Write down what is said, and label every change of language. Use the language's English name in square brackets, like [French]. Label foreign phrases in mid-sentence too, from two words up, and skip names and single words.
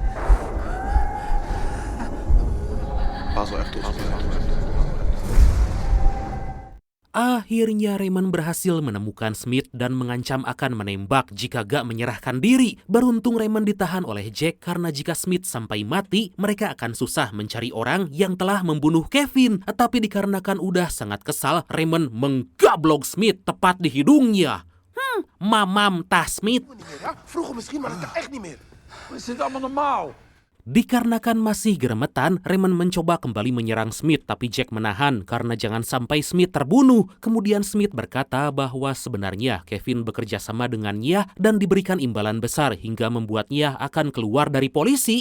[Indonesian] Akhirnya Raymond berhasil menemukan Smith dan mengancam akan menembak jika gak menyerahkan diri. Beruntung Raymond ditahan oleh Jack karena jika Smith sampai mati, mereka akan susah mencari orang yang telah membunuh Kevin. Tapi dikarenakan udah sangat kesal, Raymond menggablok Smith tepat di hidungnya. [Sundanese] Mamam tah Smith. [Dutch] Vroeger misschien, maar dat kan echt niet meer. Is dit allemaal normaal? [Indonesian] Dikarenakan masih geremetan, Raymond mencoba kembali menyerang Smith, tapi Jack menahan karena jangan sampai Smith terbunuh. Kemudian Smith berkata bahwa sebenarnya Kevin bekerja sama dengannya dan diberikan imbalan besar hingga membuatnya akan keluar dari polisi.